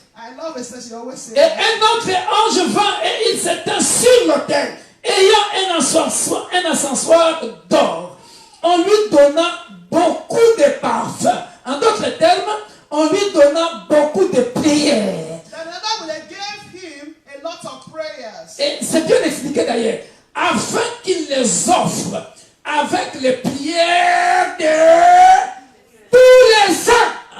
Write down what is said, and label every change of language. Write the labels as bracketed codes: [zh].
[en] I love it, she always say. [fr] Et un autre ange vint et il s'étend sur l'autel, ayant un ascensoir d'or. On lui donna beaucoup de parfums. En d'autres termes, on lui donna beaucoup de prières. [en] They gave him a lot of prayers. [fr] Et c'est bien expliqué d'ailleurs. Afin qu'il les offre avec les prières de tous les saints.